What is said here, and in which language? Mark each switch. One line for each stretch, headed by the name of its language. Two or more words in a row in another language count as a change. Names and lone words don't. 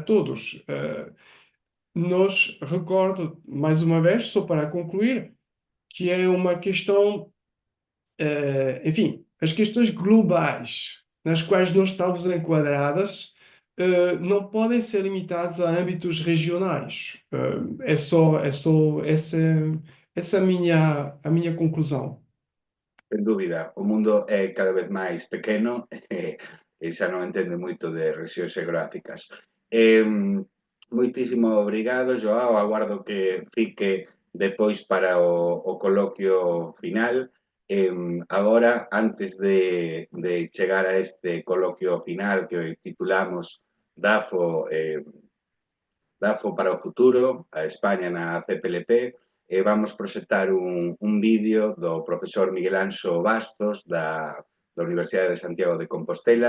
Portuguese: Nós recordo, mais uma vez, só para concluir, que é uma questão, enfim, as questões globais nas quais nós estamos enquadradas não podem ser limitadas a âmbitos regionais. É só essa a minha conclusão.
Galician: Sen dúbida, o mundo é cada vez máis pequeno e xa non entende moito de rexións xeográficas. Moitísimo obrigado, Joao. Aguardo que fique depois para o coloquio final. Agora, antes de chegar a este coloquio final que titulamos DAFO para o futuro, a España na CPLP, vamos proxectar un vídeo do profesor Miguel Anxo Bastos da Universidade de Santiago de Compostela.